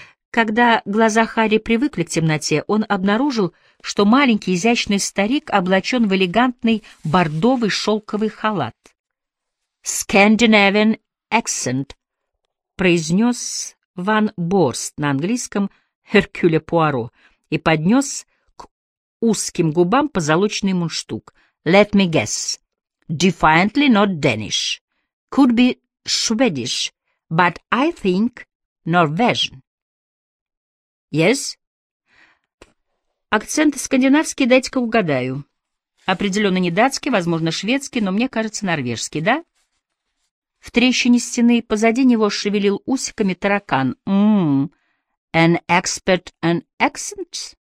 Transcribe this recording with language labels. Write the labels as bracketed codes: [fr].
[ru] Когда глаза Харри привыкли к темноте, он обнаружил, что маленький изящный старик облачен в элегантный бордовый шелковый халат. [en] «Scandinavian accent», [ru] — произнес Ван Борст на английском «Hercule Poirot» и поднес к узким губам позолоченный мундштук. [en] «Let me guess». «Defiantly not Danish. Could be Swedish, but I think Norwegian. Yes?» [ru] «Акцент скандинавский, дайте-ка угадаю. Определенно не датский, возможно, шведский, но мне кажется, норвежский, да?» В трещине стены позади него шевелил усиками таракан. [en] «An expert in accents?»